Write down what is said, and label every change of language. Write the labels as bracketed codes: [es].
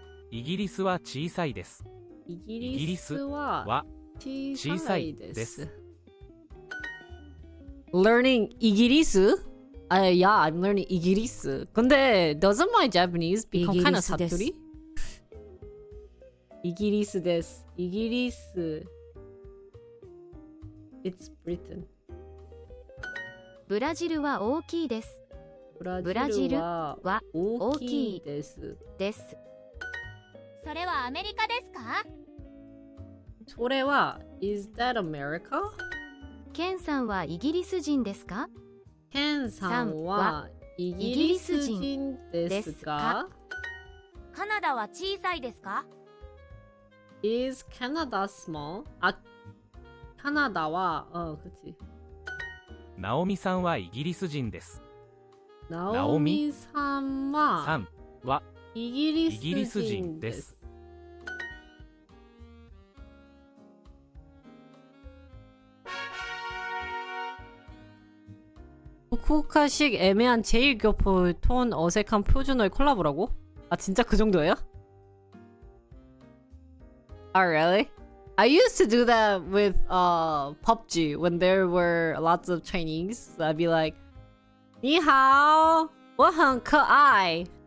[ja] イギリスは小さいです。イギリスは小さいです。 [en] Learning イギリス? Yeah, I'm learning イギリス. 근데 doesn't my Japanese become kind of 사투리? [ja] イギリスです.イギリス. [en] It's Britain. [ja] ブラジルは大きいです。ブラジルは大きいです。それはアメリカですか？ [en] それは Is that America? [ja] ケンさんはイギリス人ですか？ケンさんはイギリス人ですか？カナダは小さいですか？ [en] Is Canada small? あ、カナダは、 그치。 [ja] ナオミさんはイギリス人です。ナオミさんはイギリス人です。 [ko] 후쿠오카식 애매한 제1교포 톤 어색한 표준어의 콜라보라고? 아 진짜 그 정도예요? [en] Oh really? I used to do that with PUBG when there were lots of Chinese. So I'd be like, 你好,我很可愛.